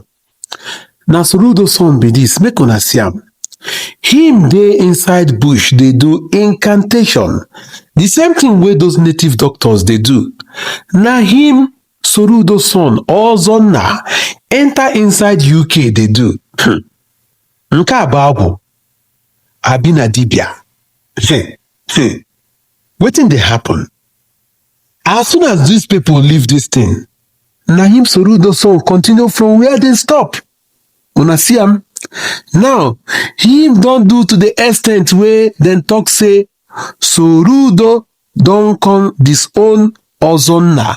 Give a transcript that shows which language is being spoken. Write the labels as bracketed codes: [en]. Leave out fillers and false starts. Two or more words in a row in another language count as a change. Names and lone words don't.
[pcm] Na Soludo son be this, make una see am. Him dey inside bush dey do incantation, the same thing wey those native doctors dey do. Na him Soludo son Ozonna enter inside UK dey do. [ig] Nke a bụ agwụ abi na dibia. [pcm] Wetin dey happen? As soon as these people leave this thing, na him Soludo son continue from where they stop. Una see am. Now him don do to the extent wey dem talk say Soludo don come disown Ozonna.